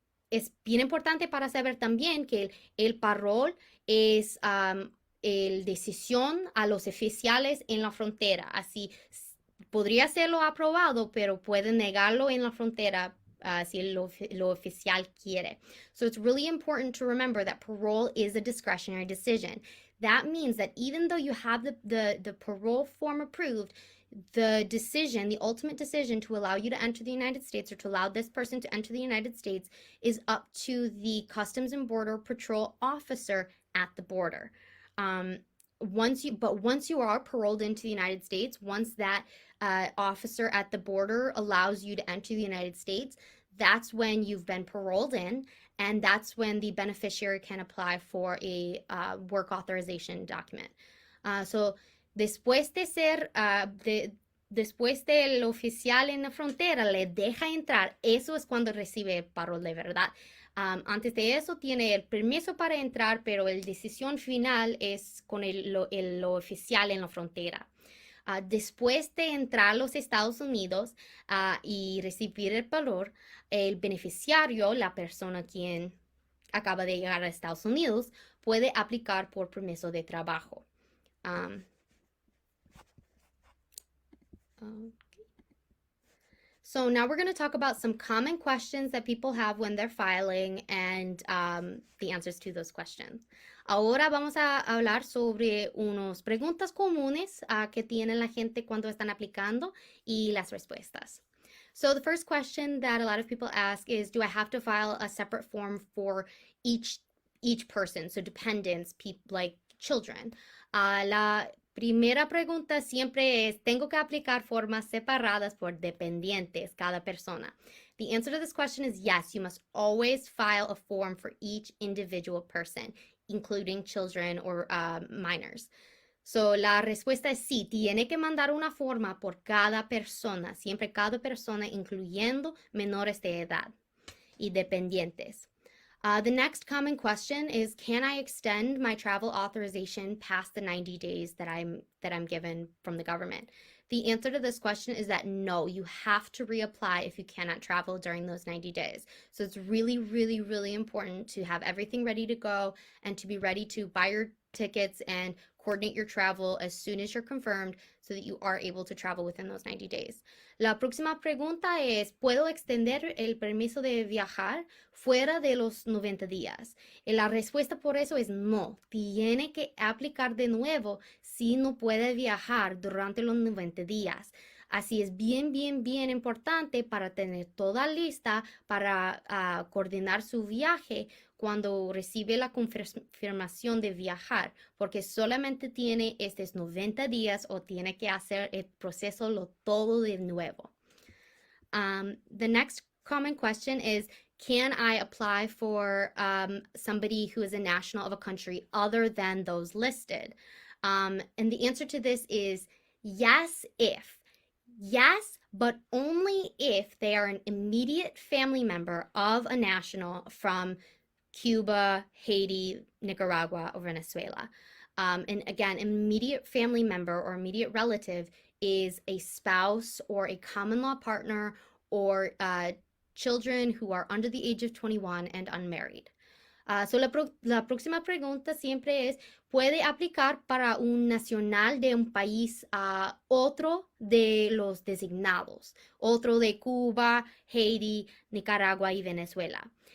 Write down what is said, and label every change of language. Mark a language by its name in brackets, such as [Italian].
[Spanish] Es bien importante para saber también que el parol es el decisión a los oficiales en la frontera. Así podría serlo aprobado, pero puede negarlo en la frontera si lo oficial quiere. [English] So it's really important to remember that parole is a discretionary decision. That means that even though you have the parole form approved, the decision, the ultimate decision to allow you to enter the United States or to allow this person to enter the United States is up to the Customs and Border Patrol officer at the border. Once you are paroled into the United States, once that officer at the border allows you to enter the United States, that's when you've been paroled in, and that's when the beneficiary can apply for a work authorization document. [Spanish] So después de ser, después del oficial en la frontera le deja entrar, eso es cuando recibe el parol de verdad. Antes de eso tiene el permiso para entrar, pero la decisión final es con lo oficial en la frontera. Después de entrar a los Estados Unidos y recibir el valor, el beneficiario, la persona quien acaba de llegar a Estados Unidos, puede aplicar por permiso de trabajo. [English] So now we're going to talk about some common questions that people have when they're filing and the answers to those questions. [Spanish] Ahora vamos a hablar sobre unas preguntas comunes que tiene la gente cuando están aplicando y las respuestas. [English] So the first question that a lot of people ask is, do I have to file a separate form for each person? So dependents, like children. [Spanish] La primera pregunta siempre es, ¿tengo que aplicar formas separadas por dependientes, cada persona? [English] The answer to this question is yes, you must always file a form for each individual person, including children or minors. [Spanish] So, la respuesta es sí, tiene que mandar una forma por cada persona, siempre cada persona, incluyendo menores de edad y dependientes. [English] The next common question is, can I extend my travel authorization past the 90 days that I'm given from the government? The answer to this question is that no, you have to reapply if you cannot travel during those 90 days. So it's really, really, really important to have everything ready to go and to be ready to buy your tickets and coordinate your travel as soon as you're confirmed so that you are able to travel within those 90 days. [Spanish] La próxima pregunta es, ¿puedo extender el permiso de viajar fuera de los 90 días? La respuesta por eso es no. Tiene que aplicar de nuevo si no puede viajar durante los 90 días. Así es bien, bien, bien importante para tener toda lista para coordinar su viaje cuando recibe la confirmación de viajar, porque solamente tiene estos 90 días o tiene que hacer el proceso todo de nuevo. [English] The next common question is, can I apply for somebody who is a national of a country other than those listed? And the answer to this is yes, if. Yes, but only if they are an immediate family member of a national from Cuba, Haiti, Nicaragua, or Venezuela. And again, immediate family member or immediate relative is a spouse or a common law partner or children who are under the age of 21 and unmarried. [Spanish] So la próxima pregunta siempre es, ¿puede aplicar para un nacional de un país a otro de los designados? Otro de Cuba, Haiti, Nicaragua y Venezuela.